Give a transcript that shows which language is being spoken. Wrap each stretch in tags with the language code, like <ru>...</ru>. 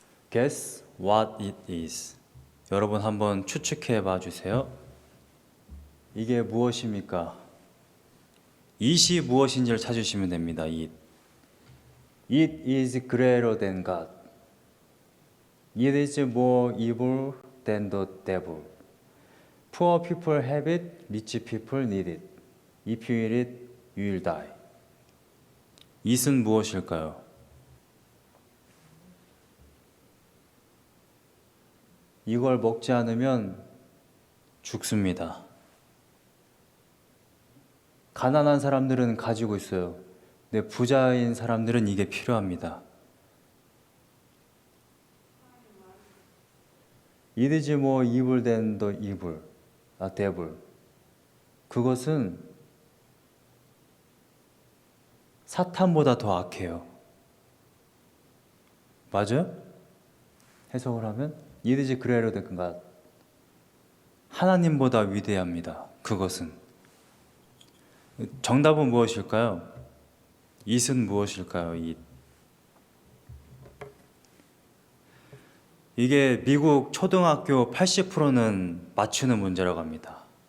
<en>Guess what it is.</en> <ko>여러분 한번 추측해 봐 주세요. 이게 무엇입니까? it이 무엇인지를 찾으시면 됩니다.</ko> <en>It is greater than God. It is more evil than the devil. Poor people have it, rich people need it. If you eat it, you will die.</en> <ko>it은 무엇일까요? 이걸 먹지 않으면 죽습니다. 가난한 사람들은 가지고 있어요. 근데 부자인 사람들은 이게 필요합니다.</ko> <en>It is more evil than the evil. devil.</en> <ko>그것은 사탄보다 더 악해요. 맞아요? 해석을 하면</ko> <en>It is greater than God.</en> <ko>하나님보다 위대합니다. 그것은. 정답은 무엇일까요? it은 무엇일까요? it. 이게 미국 초등학교 80%는 맞추는 문제라고 합니다.</ko>